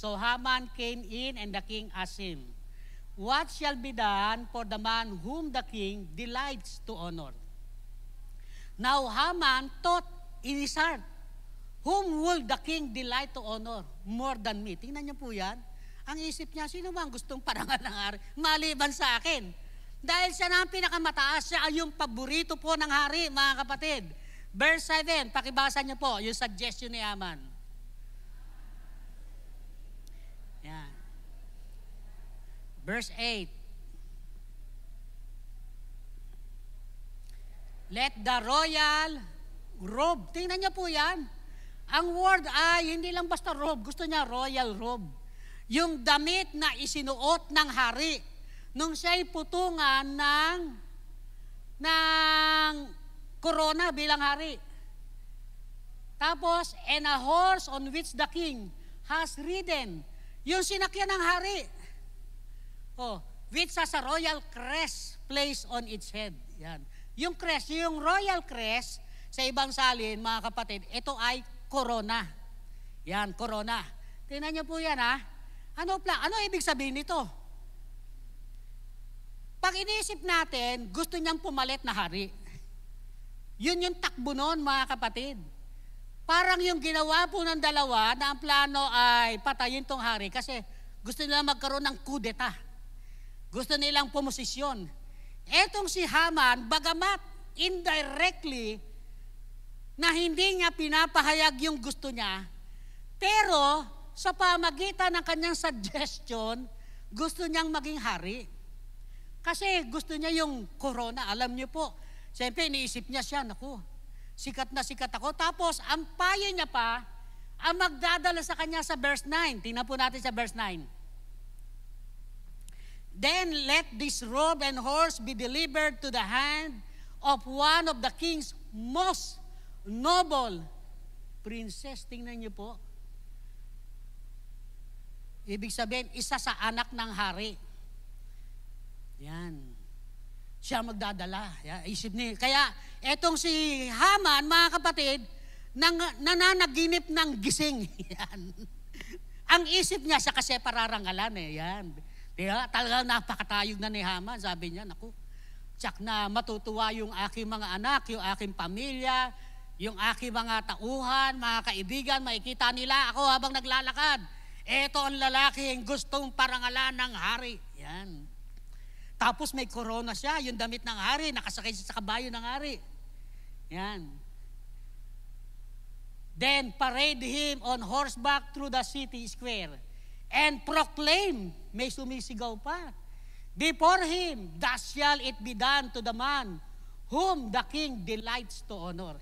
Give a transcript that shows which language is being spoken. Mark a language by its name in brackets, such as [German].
[English] So Haman came in and the king asked him, "What shall be done for the man whom the king delights to honor?" Now Haman thought in his heart, "Whom will the king delight to honor more than me?" [Filipino] Tingnan niyo po yan. Ang isip niya, sino ba ang gustong parangal ng hari? Maliban sa akin. Dahil siya na ang pinakamataas, siya ay yung paborito po ng hari, mga kapatid. Verse 7, pakibasa niyo po, yung suggestion ni Haman. Yan. Verse 8. [English] Let the royal robe. [Filipino] Tingnan niyo po yan. Ang word ay hindi lang basta robe. Gusto niya royal robe. Yung damit na isinuot ng hari nung siya'y putungan ng corona bilang hari. [English] Tapos, and a horse on which the king has ridden. [Filipino] Yung sinakyan ng hari. [English] Which has a royal crest placed on its head. [Filipino] Yan. Yung crest, yung royal crest, sa ibang salin, mga kapatid, ito ay corona. Yan, corona. Tingnan niyo po yan ha. Ano ibig sabihin nito? Pag inisip natin, gusto niyang pumalit na hari. Yun yung takbo noon, mga kapatid. Parang yung ginawa po ng dalawa na ang plano ay patayin tong hari kasi gusto nila magkaroon ng kudeta. Gusto nilang pumosisyon. Etong si Haman, bagamat indirectly na hindi niya pinapahayag yung gusto niya, pero sa pamagitan ng kanyang suggestion, gusto niyang maging hari. Kasi gusto niya yung corona. Alam niyo po, siyempre iniisip niya siya, naku, sikat na sikat ako. Tapos, ang payo niya pa, ang magdadala sa kanya sa verse 9. Tingnan po natin sa verse 9. [English] Then let this robe and horse be delivered to the hand of one of the king's most noble princess. [Filipino] Tingnan niyo po. Ibig sabihin, isa sa anak ng hari. Yan. Siya magdadala. Yan. Isip niya. Kaya, etong si Haman, mga kapatid, nananaginip ng gising. Yan. Ang isip niya, siya kasi pararangalan eh. Yan. Diba? Talagang napakatayog na ni Haman. Sabi niya, naku, tsak na matutuwa yung aking mga anak, yung aking pamilya, yung aking mga tauhan, mga kaibigan, makikita nila ako habang naglalakad. Ito ang lalaki ang gustong parangalan ng hari. Yan. Tapos may corona siya, yung damit ng hari, nakasakay siya sa kabayo ng hari. Yan. [English] Then parade him on horseback through the city square and proclaim, [Filipino] may sumisigaw pa, [English] before him, thus shall it be done to the man whom the king delights to honor.